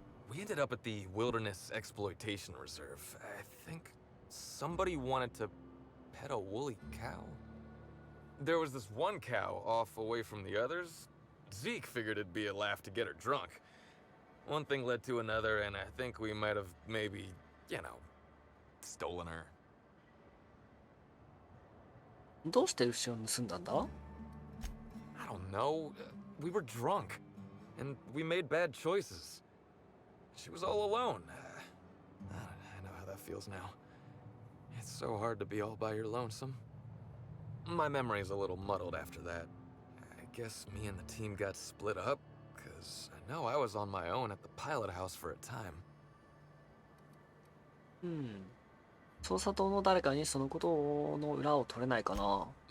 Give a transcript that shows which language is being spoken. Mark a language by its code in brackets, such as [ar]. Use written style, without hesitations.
[en] We ended up at the Wilderness Exploitation Reserve. I think somebody wanted to pet a woolly cow. There was this one cow off away from the others. Zeke figured it'd be a laugh to get her drunk. One thing led to another, and I think we might have maybe, you know, stolen her. [ja] どうして牛を盗んだんだ？ [en] I don't know. We were drunk, and we made bad choices. She was all alone. I know how that feels now. It's so hard to be all by your lonesome. My memory's a little muddled after that. I guess me and the team got split up, because I know I was on my own at the pilot house for a time. [ja] うん。捜査党の誰かにそのことの裏を取れないかな。